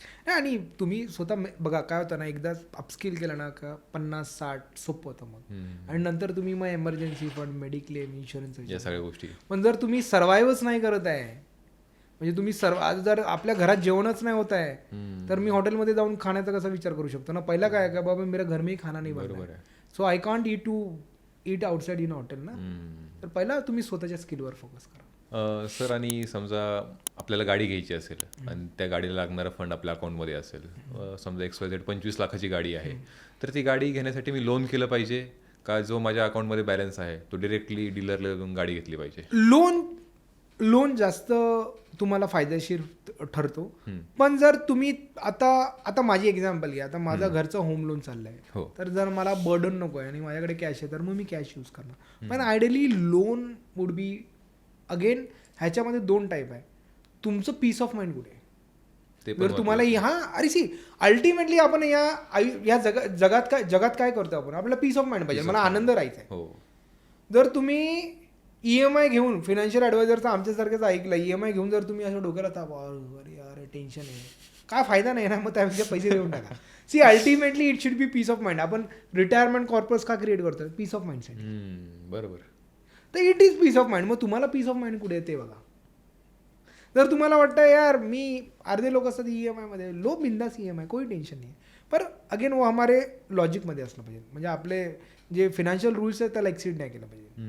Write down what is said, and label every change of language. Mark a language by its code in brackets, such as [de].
[mr] आणि तुम्ही स्वतः बघा काय होतं ना, एकदा अपस्किल केलं ना का 50-60 सोपं होतं मग. आणि नंतर तुम्ही मग इमर्जन्सी फंड, मेडिक्लेम, इन्शुरन्स या सगळ्या गोष्टी. पण जर तुम्ही सर्वाइव्हच नाही करत आहे, म्हणजे तुम्ही जर आपल्या घरात जेवणच नाही होत आहे तर मी हॉटेलमध्ये जाऊन खाण्याचा कसा विचार करू शकतो ना. पहिला काय का बाबा [hi] मेरा घर में खाना [mr] नाही बनणार, [en] So I can't eat outside in hotel ना. [mr] तर पहिला तुम्ही स्वतःच्या स्किलवर फोकस करा. सर, आणि समजा आपल्याला गाडी घ्यायची असेल आणि त्या गाडीला लागणारा फंड आपल्या अकाउंटमध्ये असेल, समजा XYZ 25 लाखाची गाडी आहे, तर ती गाडी घेण्यासाठी मी लोन केलं पाहिजे का जो माझ्या अकाउंटमध्ये बॅलन्स आहे तो डिरेक्टली डीलरला जाऊन गाडी घेतली पाहिजे. लोन जास्त तुम्हाला फायदेशीर ठरतो. पण जर तुम्ही आता माझी एक्झाम्पल घ्या, आता माझं घरचं होम लोन चाललंय, तर जर मला बर्डन नको आहे आणि माझ्याकडे कॅश आहे तर मग मी कॅश यूज करणार. पण [en] ideally loan would be, [mr] again ह्याच्यामध्ये 2 टाईप आहे. तुमचं पीस ऑफ माइंड कुठे आहे. जर तुम्हाला अल्टिमेटली आपण या जगात काय करतो आपण, आपल्याला पीस ऑफ माइंड पाहिजे, मला आनंद राहायचा आहे. जर तुम्ही EMI घेऊन, फायनान्शियल ॲडवायझरचं आमच्यासारखंच ऐकलं, EMI घेऊन जर तुम्ही असं डोक्याला ताप, अरे यार टेन्शन आहे, काय फायदा नाही ना, मग त्यापेक्षा पैसे देऊन टाका. [en] See ultimately it should be peace of mind. [mr] आपण रिटायरमेंट कॉर्पस का क्रिएट करतो? Piece of माइंडसाठी. बरोबर. [en] तर it is peace of mind. [mr] मग तुम्हाला पीस ऑफ माइंड कुठे येते बघा. जर तुम्हाला वाटतं यार मी अर्धे लोक असतात EMI मध्ये, [hi] लो बिंदास EMI, कोई टेन्शन [mr] नाही. पर अगेन वो हमारे लॉजिकमध्ये असलं पाहिजे. म्हणजे आपले जे फिनान्शियल रूल्स आहेत त्याला एक्सिड नाही केलं पाहिजे.